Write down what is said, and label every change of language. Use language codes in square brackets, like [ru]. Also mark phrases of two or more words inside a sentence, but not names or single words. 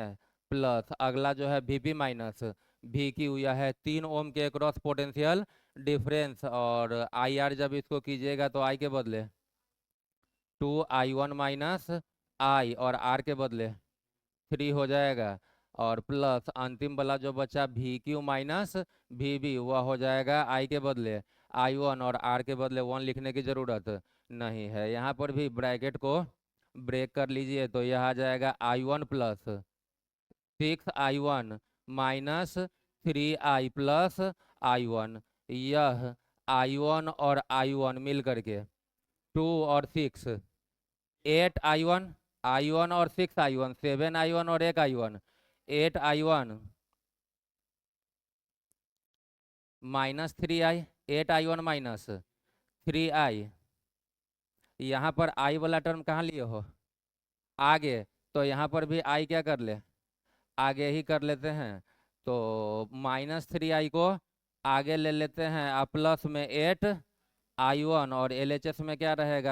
[hi] प्लस अगला जो है [en] V P minus V Q, [hi] यह है 3 ओम के [en] cross potential difference, [hi] और [en] I R [hi] जब इसको कीजिएगा तो आई के बदले 2i1 माइनस आई और आर के बदले 3 हो जाएगा, और प्लस अंतिम वाला जो बचा [en] V Q minus V B, [hi] वह हो जाएगा आई के बदले I1 और आर के बदले 1 लिखने की जरूरत नहीं है। यहाँ पर भी ब्रैकेट को ब्रेक कर लीजिए, तो यह आ जाएगा I1 प्लस 6I1 माइनस 3I प्लस I1। यह I1 और I1 मिल करके 2 और 6 8I1, I1 और 6I1 7I1 और 1I1 8I1 माइनस 3I 8I1 माइनस 3I। यहाँ पर I वाला टर्म कहाँ लिए हो? आगे। तो यहाँ पर भी I क्या कर ले? आगे ही कर लेते हैं। तो -3I को आगे ले लेते हैं, और प्लस में 8I1, और LHS में क्या रहेगा?